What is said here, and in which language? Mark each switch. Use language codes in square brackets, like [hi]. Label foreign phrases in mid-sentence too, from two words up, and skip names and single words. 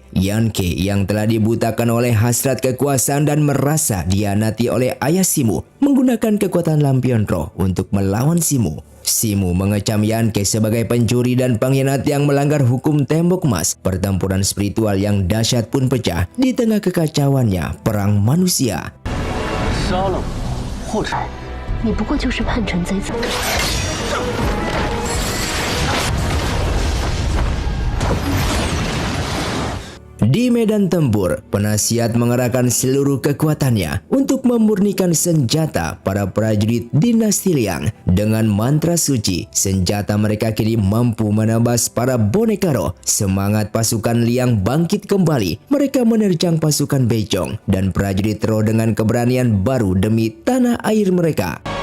[id] Yan Ke yang telah dibutakan oleh hasrat kekuasaan dan merasa dihianati oleh ayah Simu, menggunakan kekuatan lampion roh untuk melawan Simu. Simu mengecam Yan Ke sebagai pencuri dan pengkhianat yang melanggar hukum tembok emas. Pertempuran spiritual yang dahsyat pun pecah di tengah kekacauannya perang manusia. [zh] 杀了我，或者你不过就是叛臣贼子。 [id] Di medan tempur, penasihat mengerahkan seluruh kekuatannya untuk memurnikan senjata para prajurit dinasti Liang. Dengan mantra suci, senjata mereka kini mampu menebas para boneka roh. Semangat pasukan Liang bangkit kembali. Mereka menerjang pasukan Beicong dan prajurit roh dengan keberanian baru demi tanah air mereka.